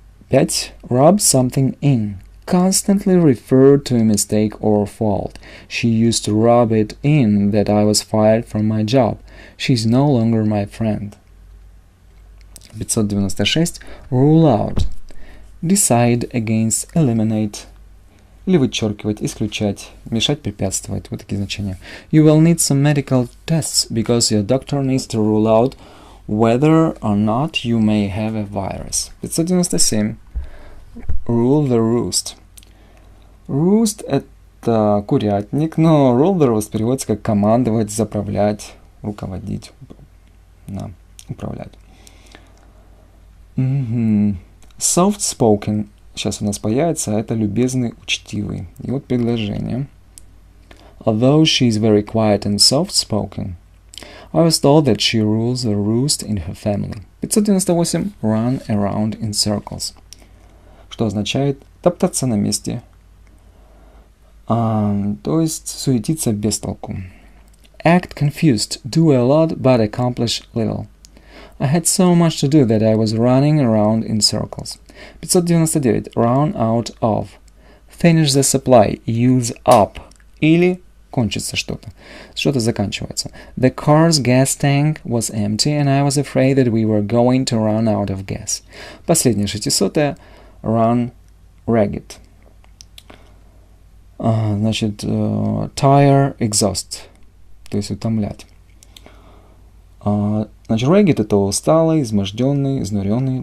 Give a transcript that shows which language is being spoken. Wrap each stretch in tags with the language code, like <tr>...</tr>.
<en>595. Rub something in. Constantly referred to a mistake or fault. She used to rub it in that I was fired from my job. She's no longer my friend. 596. Rule out. Decide against, eliminate.</en> <ru>Или вычеркивать, исключать, мешать, препятствовать. Вот такие значения.</ru> <en>You will need some medical tests because your doctor needs to rule out whether or not you may have a virus. 597. Rule the roost.</en> <ru>Roost — это курятник, но rule the roost переводится как командовать, заправлять, руководить, управлять.</ru> <en>Soft spoken.</en> <ru>Сейчас у нас появится, это любезный, учтивый. И вот предложение.</ru> <en>Although she is very quiet and soft-spoken, I was told that she rules the roost in her family. 598. Run around in circles.</en> <ru>Что означает топтаться на месте. То есть суетиться без толку.</ru> <en>Act confused. Do a lot but accomplish little. I had so much to do that I was running around in circles. 599. Run out of. Finish the supply. Use up.</en> <ru>Или кончится что-то. Что-то заканчивается.</ru> <en>The car's gas tank was empty and I was afraid that we were going to run out of gas.</en> <ru>Последнее 600. Run ragged.</ru> <en>Значит, tire, exhaust.</en> <ru>То есть утомлять. Значит, ragged — это усталый, изможденный, изнуренный.</ru>